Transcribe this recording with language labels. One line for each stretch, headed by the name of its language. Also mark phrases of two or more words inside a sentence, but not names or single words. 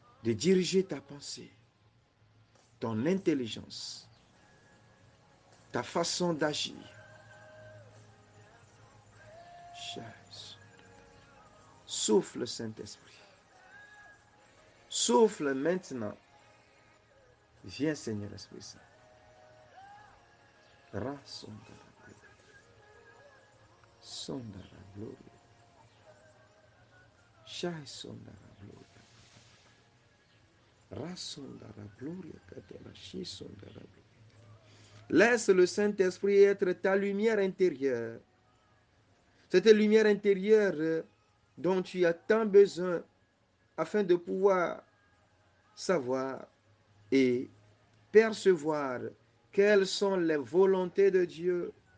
French: de diriger ta pensée, ton intelligence, ta façon d'agir. Souffle, Saint-Esprit. Souffle maintenant. Viens, Seigneur Esprit Saint. Sondara gloria. Shai sondara gloria. Rasondara gloria. Katalashi sondara gloria. Laisse le Saint-Esprit être ta lumière intérieure. Cette lumière intérieure dont tu as tant besoin afin de pouvoir savoir et percevoir quelles sont les volontés de Dieu.